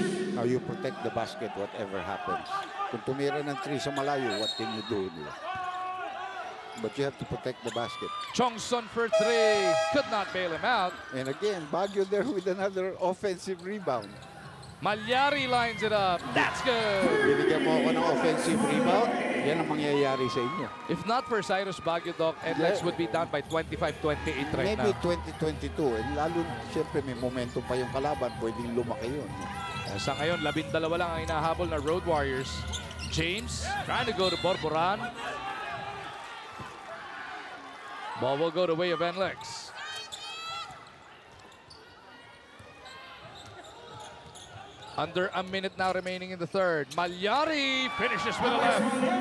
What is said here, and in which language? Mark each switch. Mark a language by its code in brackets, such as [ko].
[en] Now you protect the basket whatever happens. [tl] Kung tumira ng 3 sa malayo, [en] what can you do? But you have to protect the basket. Chongson for 3. Could not bail him out. And again, Baguio there with another offensive rebound. Malyari lines it up. That's good. [tl] Binigyan mo ako ng offensive rebound, yan ang mangyayari sa inyo. [en] If not for Cyrus Baguio, Doc, NLEX would be down by 25-28 right Maybe now. [tl] 2022. And lalo, siyempre may momentum pa yung kalaban. Pwedeng lumaki yun. Sa ngayon, 12 lang ang inahabol na Road Warriors. [en] James trying to go to Borboran. Ball will go the way of NLEX. Under a minute now remaining in the third. Malyari finishes with a left.